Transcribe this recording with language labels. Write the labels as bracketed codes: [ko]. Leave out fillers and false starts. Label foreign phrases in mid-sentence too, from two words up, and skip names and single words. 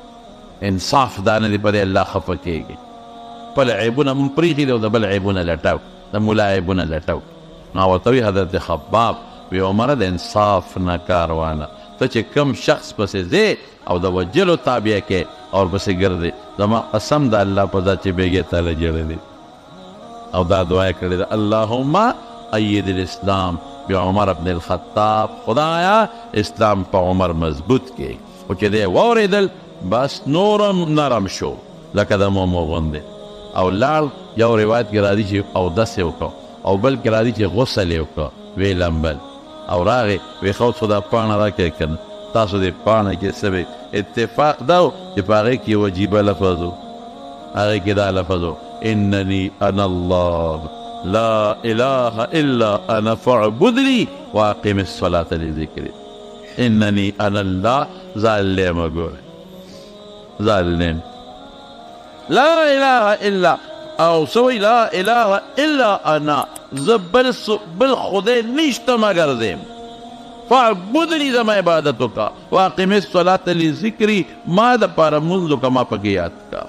[ps] انصاف دا نه دی په دې الله خفه کېږي. خپل عیبونه هم پرېښي دي او د بل عیبونه لټو، د ملا عیبونه لټو. نو ورته وایي حضرت خباب وی عمره د انصاف نه کار وانه، ته چې کم شخص پسې ځې او د وجلو تابع کې او ورپسې ګرځې، زما قسم د الله په ذات چې بیګې تاله جړلې او دا دعا یې کړې ده، [ar] اللهم اید الاسلام بعمر بن الخطاب، [ps] خدایا اسلام په عمر مضبوط کې. خو چې دی واورېدل بس نورم نرم شو لکه د مومو غوندې او لاړ. یو روایت کې راځي چې اودس یې وکړو او بل کې راځي چې غسل یې وکړو، ویې لمبل او راغې وی خو دا پاڼه راکړې که نه، تاسو دې پاڼه کې څه وی اتفاق دا و چې په هغې کې یو عجیبه لفظ و، هغې کې دا لفظ و [ar] انني انا الله لا اله الا انا فاعبدني واقم الصلاة لذکري. انني انا الله [ps] ظالم، ګوره ظالم، [ar] لا اله الا [ps] او سوی [ar] لا اله الا انا، [ps] زه بل خدای نشته مگر زم، فاعبدني زما عبادت وکړه، [ar] واقم الصلاة لذکري [ps] ما دپاره مونځ وکړه ما پکې یاد کا.